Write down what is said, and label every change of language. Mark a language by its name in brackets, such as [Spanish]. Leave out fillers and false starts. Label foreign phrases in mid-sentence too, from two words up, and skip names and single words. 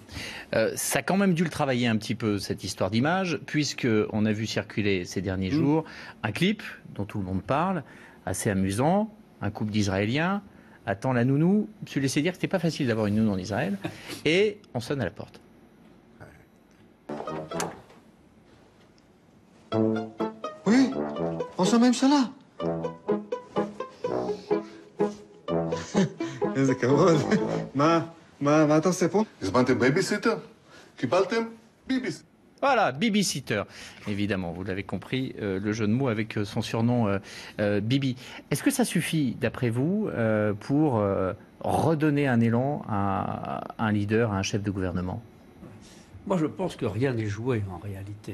[French] Ça a quand même dû le travailler un petit peu, cette histoire d'image, puisqu'on a vu circuler ces derniers jours un clip dont tout le monde parle, assez amusant, un couple d'Israéliens attend la nounou, se laisser dire que c'était pas facile d'avoir une nounou en Israël, et on sonne à la porte. Oui, [Hebrew] ראש הממשלה. איזה כבוד. מה אתה עושה פה? הזמנתם בייביסיטר? קיבלתם? ביביסיטר. [French] Voilà, Bibi-sitter, évidemment, vous l'avez compris, le jeu de mots avec son surnom Bibi. Est-ce que ça suffit, d'après vous, pour redonner un élan à un leader, à un chef de gouvernement? Moi, je pense que rien n'est joué en réalité.